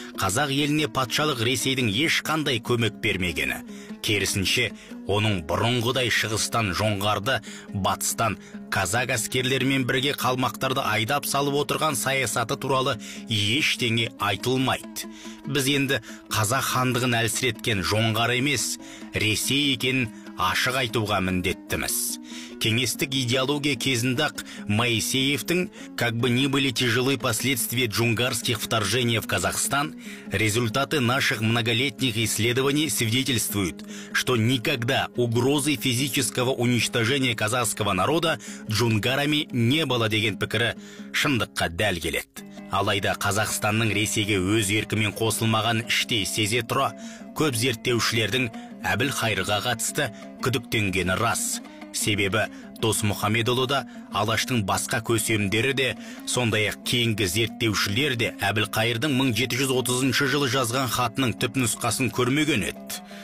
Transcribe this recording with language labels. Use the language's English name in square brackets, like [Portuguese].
[Kazakh] Қазақ еліне патшалық Ресейдің ешқандай көмек бермегені, керісінше оның бұрынғыдай шығыстан жоңғарды, батыстан казак әскерлерімен бірге қалмақтарды айдап салып отырған саясаты туралы ештеңе айтылмайды. Біз енді қазақ хандығын әлсіреткен жоңғар емес, Ресей екенін ашық айтуға міндеттіміз. Кеңестік идеология кезінде-ақ Моисеевтің [Russian] «Как бы ни были тяжелы последствия джунгарских вторжений в Казахстан, результаты наших многолетних исследований свидетельствуют, что никогда угрозы физического уничтожения казахского народа джунгарами не было» [Kazakh] деген пікірі шындыққа дәл келеді. Алайда Қазақстанның Ресейге өз еркімен қосылмаған іштей сезе тұра, көп зерттеушілердің Әбілқайырға қатысты күдіктенгені рас. Себебі Досмұхамедұлы да, Алаштың басқа көсемдері де, сондай-ақ кейінгі зерттеушілер де Әбілқайырдың 1730 жылы жазған хатының түп нұсқасын көрмеген еді.